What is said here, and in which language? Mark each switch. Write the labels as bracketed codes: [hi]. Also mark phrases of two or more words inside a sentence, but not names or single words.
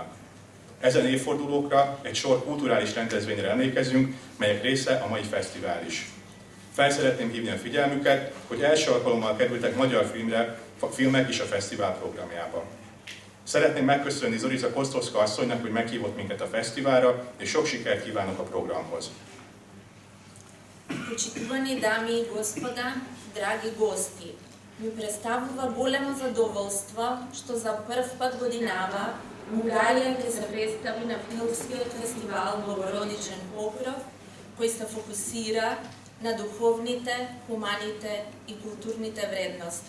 [hu] Ezen évfordulókra egy sor kulturális rendezvényre emlékezünk, melyek része a mai fesztivál is. Fel szeretném hívni a figyelmüket, hogy első alkalommal kerültek magyar filmek is a fesztivál programjába. Szeretném megköszönni Zorica Kostovska asszonynak, hogy meghívott minket a fesztiválra, és sok sikert kívánok a programhoz. [mk] Почитувани дами и господа, драги гости, ми представува големо задоволство што за прв пат годинава Унгарија ќе се представи на филмскиот фестивал Богородичен Покров, кој се фокусира на духовните, хуманите и културните вредности.